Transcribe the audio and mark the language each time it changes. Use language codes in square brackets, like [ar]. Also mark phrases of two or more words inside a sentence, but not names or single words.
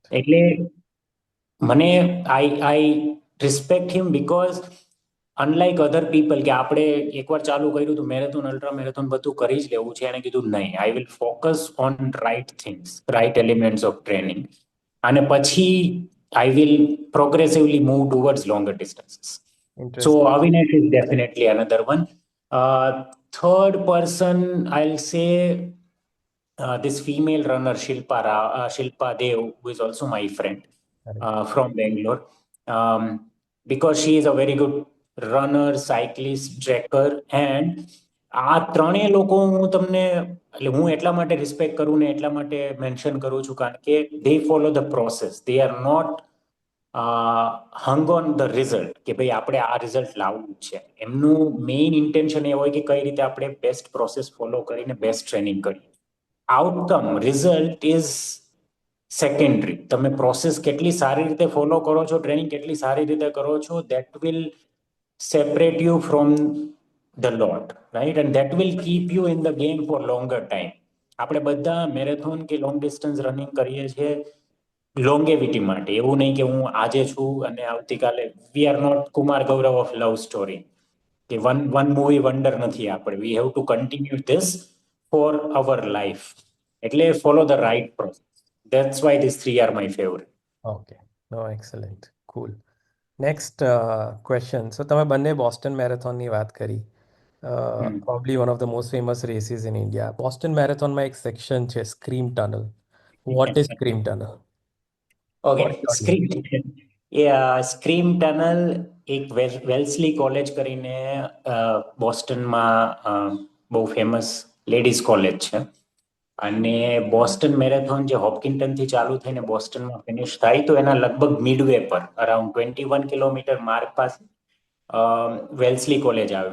[gu] એટલે મને [en] I respect him because unlike other people [gu] કે આપણે એકવાર ચાલુ કર્યું તો [en] marathon, ultra marathon [gu] બધું કરી જ લેવું છે, એણે કીધું નહીં, [en] I will focus on right things, right elements of training [gu] અને પછી [en] I will progressively move towards longer distances. So Avinash is definitely another one. Third person, I'll say this female runner Shilpa Dev, who is also my friend from Bangalore, because she is a very good runner, cyclist, trekker, and [gu] આ ત્રણેય લોકો હું એટલા માટે રિસ્પેક્ટ કરું ને એટલા માટે મેન્શન કરું છું કારણ કે [en] they follow the process. They are not hung on the result [gu] કે ભાઈ આપણે આ રિઝલ્ટ લાવવું છે. એમનું મેઇન ઇન્ટેન્શન એ હોય કે કઈ રીતે આપણે [en] best process follow [gu] કરીને [en] best training [gu] કરીએ. [en] Outcome result is secondary. [gu] તમે પ્રોસેસ કેટલી સારી રીતે ફોલો કરો છો, ટ્રેનિંગ કેટલી સારી રીતે કરો છો, [en] that will separate you from the lot, right? And that will keep you in the game for longer time. [gu] આપણે બધા મેરેથોન કે [en] long distance running [gu] કરીએ છીએ લોંગેવિટી માટે. એવું નહીં કે હું આજે છું અને આવતીકાલે. [en] We are not Kumar Gaurav of Love Story કે one one movie wonder [gu] નથી આપણે. [en] We have to continue this for our life. એટલે follow the right process. That's why these 3 are my favourite. Okay, no excellent, cool. Next question. [gu] સો તમે બંને બોસ્ટન મેરેથોનની વાત કરી. [en] Probably one of the most famous races in India. [gu] બોસ્ટન મેરેથોનમાં એક સેક્શન છે સ્ક્રીમ ટનલ. [en] What is Scream Tunnel? ઓકે, What is your [gu] સ્ક્રીમ સ્ક્રીમ ટનલ એક વેલ્સલી કોલેજ કરીને બોસ્ટનમાં બહુ ફેમસ [en] ladies college [gu] છે. અને બોસ્ટન મેરેથોન જે હોપકિન્ટનથી ચાલુ થઈને બોસ્ટનમાં ફિનિશ થાય તો એના લગભગ મિડવે પર [en] around 21 kilometre mark [gu] પાસે વેલ્સલી કોલેજ આવે.